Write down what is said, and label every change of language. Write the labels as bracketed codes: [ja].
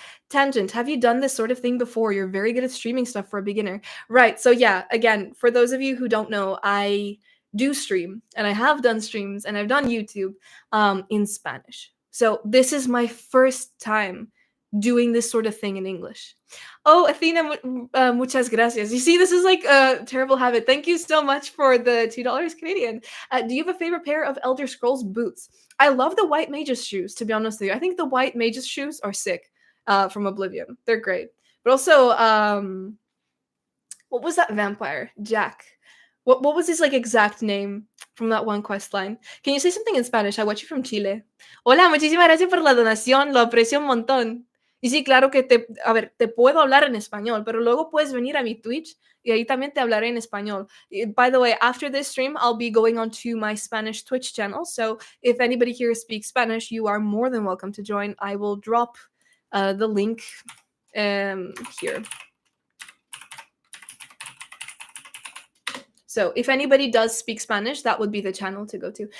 [en] Tangent, have you done this sort of thing before? You're very good at streaming stuff for a beginner. Right. So yeah, again, for those of you who don't know, I do stream and I have done streams and I've done YouTube in Spanish. So this is my first time doing this sort of thing in English. [es] Oh, Athena, muchas gracias. [en] You see, this is like a terrible habit. Thank you so much for the $2 Canadian. Do you have a favorite pair of Elder Scrolls boots? I love the white mage's shoes, to be honest with you. I think the white mage's shoes are sick from Oblivion. They're great. But also, what was that vampire? Jack. What was his like exact name from that one quest line? Can you say something in Spanish? I watch you from Chile. [es] Hola, muchísimas gracias por la donación, lo aprecio un montón. Y sí, claro que a ver, te puedo hablar en español, pero luego puedes venir a mi Twitch y ahí también te hablaré en español. [en] By the way, after this stream, I'll be going on to my Spanish Twitch channel. So if anybody here speaks Spanish, you are more than welcome to join. I will drop the link here. So if anybody does speak Spanish, that would be the channel to go to.